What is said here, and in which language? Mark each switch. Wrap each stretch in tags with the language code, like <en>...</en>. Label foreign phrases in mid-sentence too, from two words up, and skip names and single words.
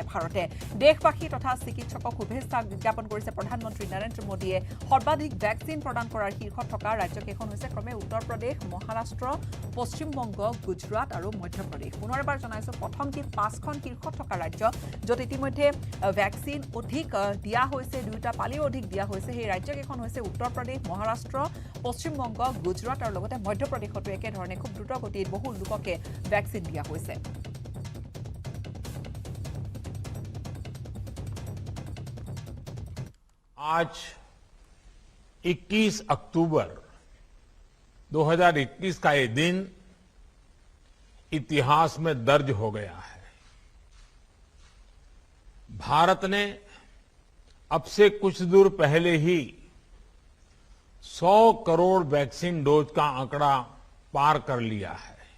<as>ভাৰতে দেশবাসী তথা চিকিৎসকক শুভেচ্ছা জ্ঞাপন কৰিছে প্ৰধানমন্ত্ৰী নৰেন্দ্ৰ মোদীয়ে সৰ্বাধিক ভেকচিন প্ৰদান কৰাৰ শীৰ্ষত থকা ৰাজ্যকেইখন হৈছে ক্ৰমে উত্তৰ প্ৰদেশ মহাৰাষ্ট্ৰ পশ্চিমবংগ গুজৰাট আৰু মধ্যপ্ৰদেশ পুনৰ এবাৰ জনাইছো প্ৰথম যি 5খন শীৰ্ষত থকা ৰাজ্য য'ত ইতিমধ্যে ভেকচিন অধিক দিয়া হৈছে দুটা পালিও অধিক দিয়া হৈছে সেই ৰাজ্যকেইখন হৈছে উত্তৰ প্ৰদেশ মহাৰাষ্ট্ৰ পশ্চিমবংগ গুজৰাট আৰু লগতে মধ্যপ্ৰদেশতো একেধৰণে খুব দ্ৰুত গতিত বহু লোককে ভেকচিন দিয়া হৈছে</as> <hi>आज 21 अक्टूबर 2021 का ये दिन इतिहास में दर्ज हो गया है भारत ने अब से कुछ दूर पहले ही 100 करोड़ वैक्सीन डोज का आंकड़ा पार कर लिया है</hi>